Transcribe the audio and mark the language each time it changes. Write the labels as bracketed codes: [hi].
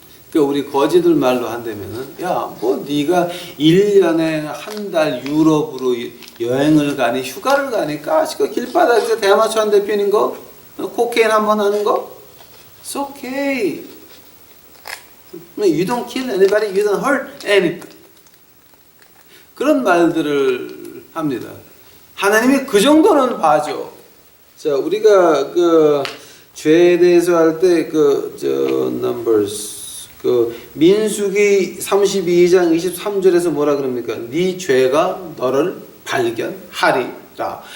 [ko] 그러니까 우리 거지들 말로 한다면은 야, 뭐 네가 1년에 한 달 유럽으로 여행을 가니 휴가를 가니까 그 길바닥에서 대마초 한 대 피는 거, 코케인 한번 하는 거, [en] It's okay. You don't kill anybody, you don't hurt anybody. [ko] 그런 말들을 합니다. 하나님이 그 정도는 봐줘. 자, 우리가 그 죄에 대해서 할 때 Numbers 민수기 32장 23절에서 뭐라 그럽니까? 네 죄가 너를 발견하리라.